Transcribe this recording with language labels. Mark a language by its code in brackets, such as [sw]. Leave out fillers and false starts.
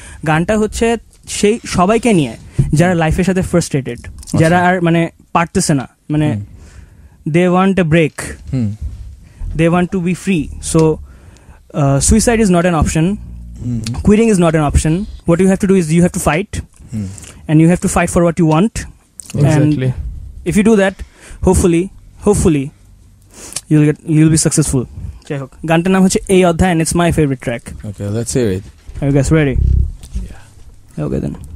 [bn] গানটা হচ্ছে সেই সবাইকে নিয়ে যারা লাইফের সাথে ফ্রাস্ট্রেটেড, যারা আর মানে পারতেছে না, মানে [en] They want a break, they want to be free. So suicide is not an option, quitting is not an option. What you have to do is you have to fight, and you have to fight for what you want. Exactly. And if you do that, hopefully you'll be successful. [bn] যাই হোক, গানটার নাম হচ্ছে এই অধ্যায় [en] and it's my favorite track. Okay, let's hear it. Are you guys ready? Yeah. Okay then.